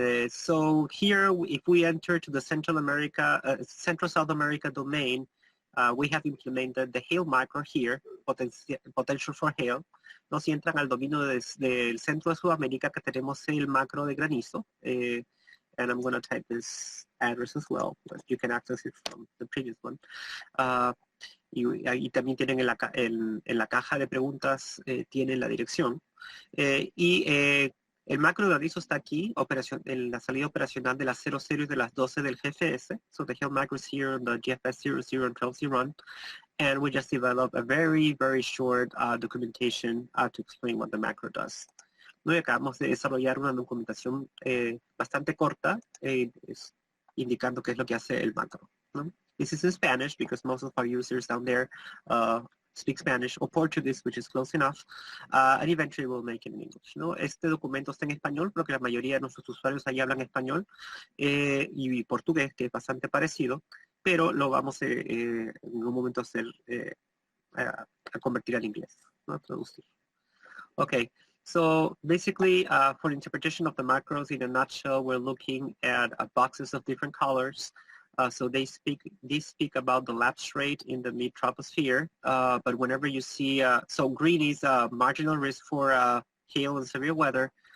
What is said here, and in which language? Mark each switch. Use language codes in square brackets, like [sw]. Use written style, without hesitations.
[en] So here, if we enter to the Central South America domain, we have implemented the hail macro here, potential for hail. [es] ¿No? Si entran al dominio del centro de Sudamérica, que tenemos el macro de granizo, [en] and I'm going to type this address as well, but you can access it from the previous one. [es] Y también tienen en la caja de preguntas, tienen la dirección. El macro de granizo está aquí, en la salida operacional de las 00 y de las 12 del GFS. [en] So the hail macro is here, the GFS 00 and 12 run. And we just developed a very, very short documentation to explain what the macro does. [es] ¿No? Y acabamos de desarrollar una documentación bastante corta, indicando qué es lo que hace el macro, ¿no? [en] This is in Spanish because most of our users down there speak Spanish or Portuguese, which is close enough, and eventually we'll make it in English, ¿no? [es] Este documento está en español porque la mayoría de nuestros usuarios ahí hablan español y portugués, que es bastante parecido, pero lo vamos en un momento a convertir al inglés, ¿no? A traducir. [en] Okay. So basically, for interpretation of the macros, in a nutshell, we're looking at boxes of different colors. So they speak about the lapse rate in the mid-troposphere. But whenever you see, so green is a marginal risk for hail and severe weather.